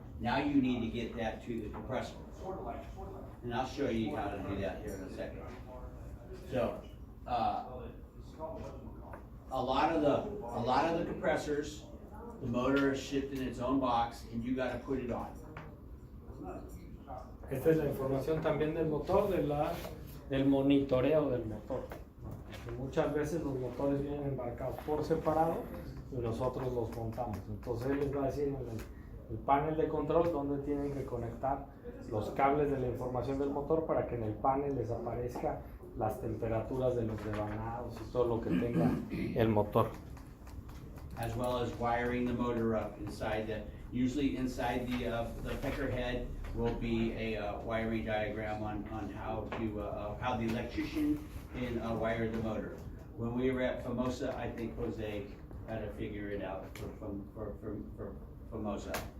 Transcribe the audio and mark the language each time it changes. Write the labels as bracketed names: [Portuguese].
[English] Now you need to get that to the compressor. And I'll show you how to do that here in a second. So, a lot of the compressors, the motor is shipped in its own box, and you got to put it on. [Spanish] Esta es la información también del motor, del monitoreo del motor. Muchas veces los motores vienen embarcados por separado y nosotros los montamos. Entonces él les va a decir en el panel de control dónde tienen que conectar los cables de la información del motor para que en el panel les aparezca las temperaturas de los devanados y todo lo que tenga el motor. [English] As well as wiring the motor up inside usually inside the pecker head will be a wiring diagram on how the electrician can wire the motor. When we were at Famosa, I think Jose had to figure it out for Famosa.